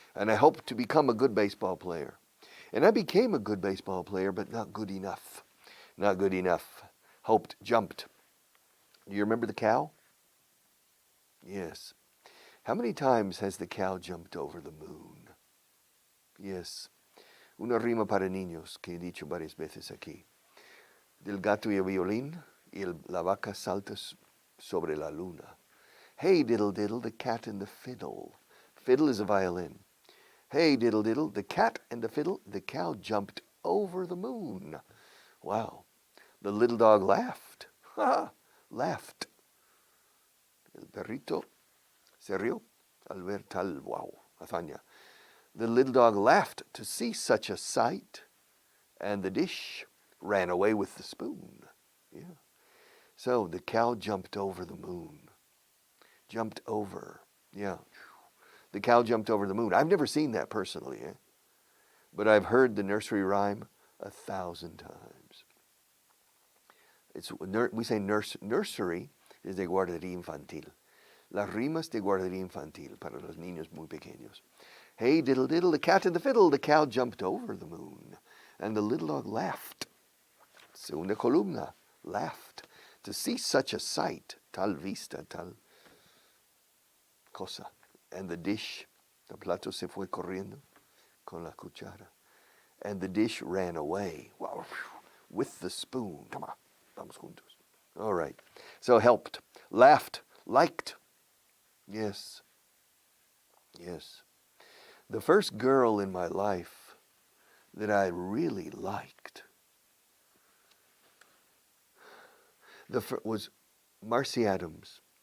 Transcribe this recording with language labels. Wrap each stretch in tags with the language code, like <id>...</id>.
<en>And I hoped to become a good baseball player. And I became a good baseball player, but not good enough. Not good enough. Hoped, jumped. Do you remember the cow? Yes. How many times has the cow jumped over the moon? Yes.</en> <es>Una rima para niños que he dicho varias veces aquí. Del gato y el violín, y la vaca salta sobre la luna.</es> <en>Hey, diddle diddle, the cat and the fiddle. Fiddle is a violin. Hey, diddle diddle, the cat and the fiddle, the cow jumped over the moon. Wow. The little dog laughed. Laughed.</en> <es>El perrito se rió al ver tal, wow, hazaña.</es> <en>The little dog laughed to see such a sight, and the dish ran away with the spoon. Yeah. So the cow jumped over the moon. Jumped over. Yeah. The cow jumped over the moon. I've never seen that personally, but I've heard the nursery rhyme 1,000 times. We say nursery</en> <es>es de guardería infantil. Las rimas de guardería infantil para los niños muy pequeños.</es> <en>Hey, diddle diddle, the cat and the fiddle, the cow jumped over the moon, and the little dog laughed.</en> <es>Segunda columna,</es> <en>laughed to see such a sight,</en> <es>tal vista, tal cosa.</es> <en>And the dish,</en> <es>el plato se fue corriendo con la cuchara.</es> <en>And the dish ran away, wow, with the spoon. Come on,</en> <es>vamos juntos.</es> <en>All right. So helped, laughed, liked. Yes. Yes. The first girl in my life that I really liked was Marcy Adams.</en>